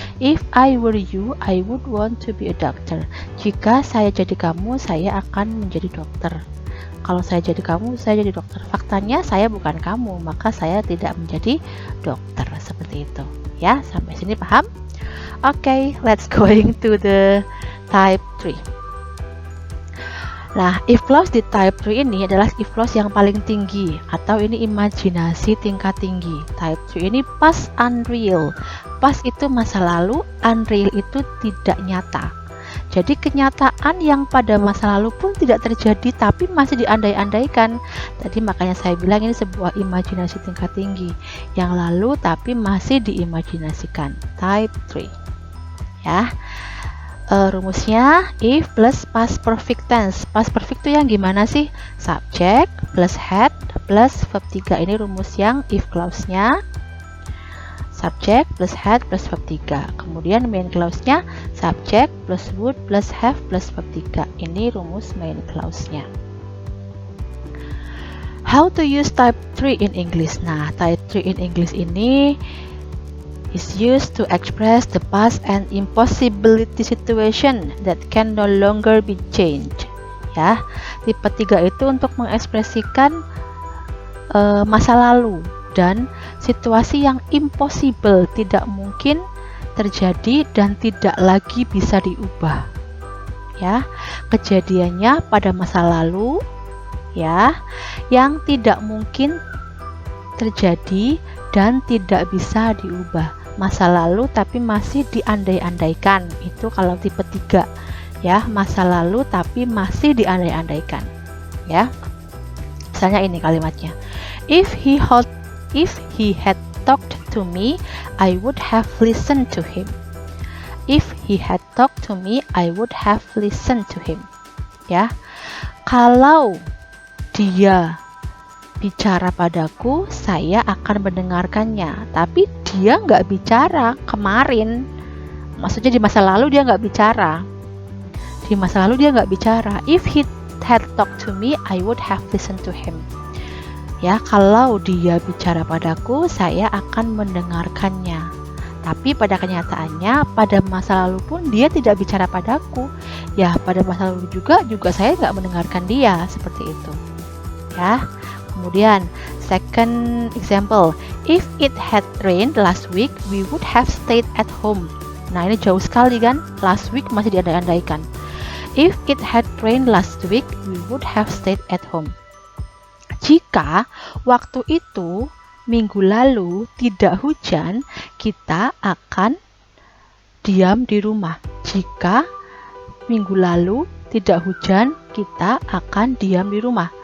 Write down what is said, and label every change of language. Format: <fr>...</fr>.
<en>If I were you, I would want to be a doctor.</en> <id>Jika saya jadi kamu, saya akan menjadi dokter. Kalau saya jadi kamu, saya jadi dokter. Faktanya saya bukan kamu, maka saya tidak menjadi dokter. Seperti itu. Ya, sampai sini paham? Oke,</id> <en>let's going to the type 3.</en> <id>Nah, if clause di type 3 ini adalah if clause yang paling tinggi, atau ini imajinasi tingkat tinggi. Type 3 ini past unreal. Past itu masa lalu, unreal itu tidak nyata. Jadi kenyataan yang pada masa lalu pun tidak terjadi, tapi masih diandai-andaikan. Tadi makanya saya bilang ini sebuah imajinasi tingkat tinggi. Yang lalu tapi masih diimajinasikan. Type 3. Ya. Rumusnya if plus past perfect tense. Past perfect itu yang gimana sih?</id> <en>Subject plus had plus verb 3.</en> <id>Ini rumus yang if clause-nya.</id> <en>Subject plus had plus verb 3.</en> <id>Kemudian</id> <en>main clause-nya subject plus would plus have plus verb 3.</en> <id>Ini rumus main clause-nya.</id> <en>How to use type 3 in English?</en> <id>Nah,</id> <en>type 3 in English</en> <id>ini</id> <en>is used to express the past and impossibility situation that can no longer be changed.</en> <id>Ya, tipe 3 itu untuk mengekspresikan masa lalu dan situasi yang impossible, tidak mungkin terjadi dan tidak lagi bisa diubah. Ya, kejadiannya pada masa lalu, ya, yang tidak mungkin terjadi dan tidak bisa diubah. Masa lalu tapi masih diandai-andaikan. Itu kalau tipe 3. Ya, masa lalu tapi masih diandai-andaikan. Ya. Misalnya ini kalimatnya.</id> <en>If he had talked to me, I would have listened to him. If he had talked to me, I would have listened to him.</en> <id>Ya, kalau dia bicara padaku, saya akan mendengarkannya. Tapi dia nggak bicara kemarin. Maksudnya di masa lalu dia nggak bicara. Di masa lalu dia nggak bicara. If he had talked to me, I would have listened to him. Ya, kalau dia bicara padaku, saya akan mendengarkannya. Tapi pada kenyataannya, pada masa lalu pun dia tidak bicara padaku. Ya, pada masa lalu juga saya nggak mendengarkan dia, seperti itu. Ya, kemudian</id> <en>second example, if it had rained last week, we would have stayed at home.</en> <id>Nah, ini jauh sekali kan?</id> <en>Last week</en> <id>masih diandai-andaikan.</id> <en>If it had rained last week, we would have stayed at home.</en> <id>Jika waktu itu minggu lalu tidak hujan, kita akan diam di rumah. Jika minggu lalu tidak hujan, kita akan diam di rumah.</id>